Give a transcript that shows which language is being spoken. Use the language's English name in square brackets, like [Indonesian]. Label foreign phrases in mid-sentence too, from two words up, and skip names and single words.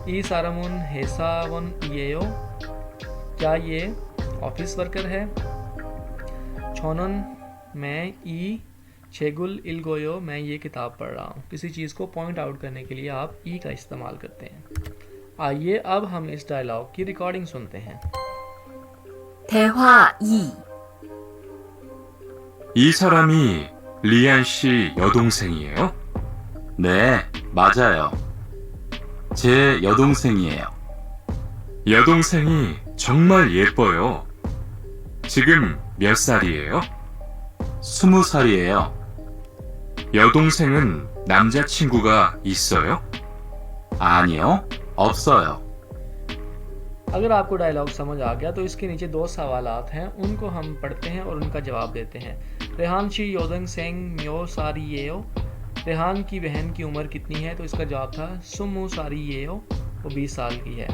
[Korean] 이 사람은 회사원 이에요. [Hindi] क्या ये [English] office worker [Hindi] है. [Korean] 저는 मैं 이 책을 읽어요. [Hindi] मैं ये किताब पढ़ रहा हूँ. किसी चीज़ को [English] point out [Hindi] करने के लिए आप ई का इस्तेमाल करते हैं. आइए अब हम इस डायलॉग की रिकॉर्डिंग सुनते हैं. [Korean] 대화 2. 이 사람이 리안 씨 여동생이에요? 네, 맞아요. 제 여동생이에요. 여동생이 정말 예뻐요. 지금 몇 살이에요? 20살이에요. 여동생은 남자친구가 있어요? 아니요, 없어요. [Hindi] अगर आपको डायलॉग समझ आ गया तो इसके नीचे दो सवालात हैं. उनको हम पढ़ते हैं और उनका जवाब देते हैं. [Korean] 리안 씨 여동생 몇 살이에요. [Hindi] रेहान की बहन की उम्र कितनी है. तो इसका जवाब था [Korean] 스무 살이에요. [Hindi] वो 20 साल की है.